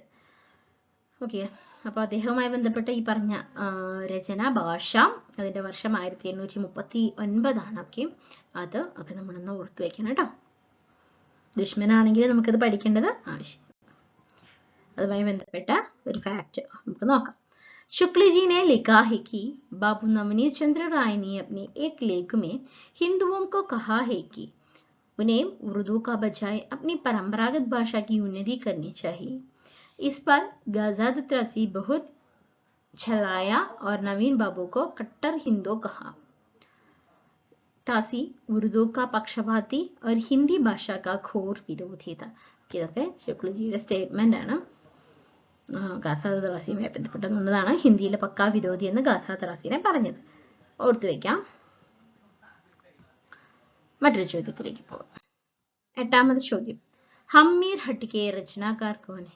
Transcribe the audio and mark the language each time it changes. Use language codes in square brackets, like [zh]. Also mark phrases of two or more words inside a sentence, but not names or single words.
[ml] ഓക്കെ, അപ്പോൾ അദ്ദേഹവുമായി ബന്ധപ്പെട്ട ഈ പറഞ്ഞ രചന ഭാഷ അതിന്റെ വർഷം 1839 ഓക്കെ, അത് ഒക്കെ നമ്മളൊന്ന് ഓർത്തു വെക്കണം കേട്ടോ. ദുഷ്മനാണെങ്കിൽ നമുക്കത് പഠിക്കേണ്ടത് ആവശ്യം. അതുമായി ബന്ധപ്പെട്ട ഒരു ഫാക്ട് നമുക്ക് നോക്കാം. [hi] शुक्ल जी ने लिखा है कि बाबू नवनीत चंद्र राय ने अपने एक लेख में हिंदुओं को कहा है कि उन्हें उर्दू का बजाय अपनी परंपरागत भाषा की उन्नति करनी चाहिए. इस पर गाजाद त्रासी बहुत छलाया और नवीन बाबू को कट्टर हिंदू कहा. त्रासी उर्दू का पक्षपाती और हिंदी भाषा का घोर विरोधी था. [ml] ഇതൊക്കെ ശുക്ലജിയുടെ സ്റ്റേറ്റ്മെന്റ് ആണ്. ഗാസാദ് ത്രാസിയുമായി ബന്ധപ്പെട്ടതാണ് ഹിന്ദിയിലെ പക്കാ വിരോധി എന്ന് ഗാസാദ് ത്രാസിനെ പറഞ്ഞത്. ഓർത്തു വെക്കാം. മറ്റൊരു ചോദ്യത്തിലേക്ക് പോകാം. എട്ടാമത് ചോദ്യം, [hi] हम्मीर हठ के रचनाकार कौन है?